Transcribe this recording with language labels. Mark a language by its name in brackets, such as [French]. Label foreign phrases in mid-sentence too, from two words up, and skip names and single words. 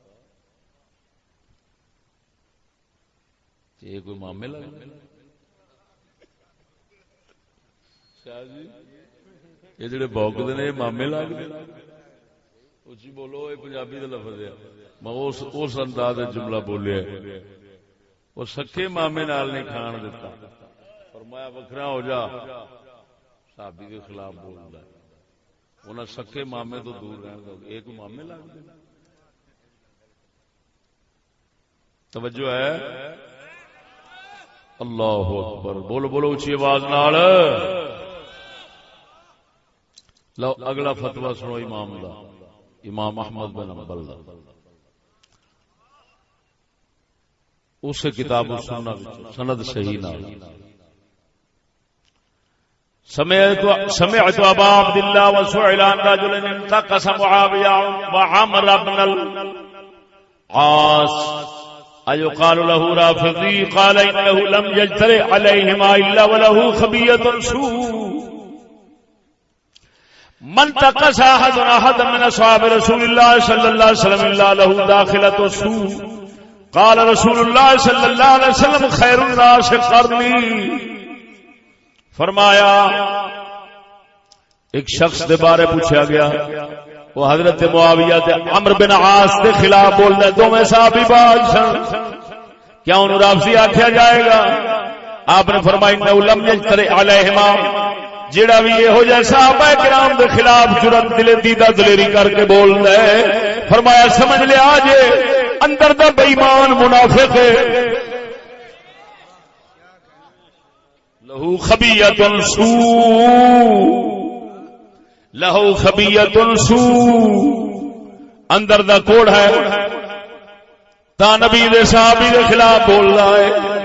[Punjabi] یہ کوئی مامے لگ شاہ جی یہ جڑے بوکدے نے مامے لگ اچھی بولو. [Urdu] یہ پنجابی کا لفظ ہے. [Punjabi] میں اس انداز جملہ بولیا وہ سکے مامے نال نہیں کھان دیتا. [Urdu] فرمایا [Punjabi] وکھرا ہو جا [Urdu] صحابی کے خلاف بولتا ہے. [Punjabi] انہیں سکے مامے تو دور رہن دو. [Urdu] ایک مامے لگ گئے. توجہ ہے؟ [Punjabi] اللہ اکبر، بولو بولو اچھی آواز نال۔ لو اگلا فتویٰ سنو امام دا، امام احمد بن حنبل دا، اس کتاب السنہ سند صحیح نال۔ [Arabic] سمعت ابا عبد الله وسئل عن رجل انتقص معاويه وعمر بن العاص ايقال له رافضي؟ قال انه لم يجترئ عليهما الا وله خبية سوء. من تقص احد من اصحاب رسول الله صلى الله عليه وسلم الا له داخلة سوء. قال رسول الله صلى الله عليه وسلم خير الناس قرني. [Punjabi] فرمایا ایک شخص دے بارے پوچھا گیا، وہ حضرت معاویہ تے عمرو بن عاص دے خلاف بولدا، دوویں صحابی باج سن، کیا انہوں رافضی آکھیا جائے گا؟ آپ نے فرمایا [Arabic] انہ لم یجترئ علیہما، [Punjabi] جڑا بھی یہ ہو جائے صحابہ کرام دے خلاف جرأت دیدہ دلیری کر کے بولدا ہے، فرمایا سمجھ لے آج اندر دا بے ایمان منافق ہے، [Arabic] لہو خبیۃ سوء، لہو خبیۃ سوء، [Punjabi] اندر دا کوڑ ہے، تا نبی دے صحابی دے خلاف بول رہا ہے۔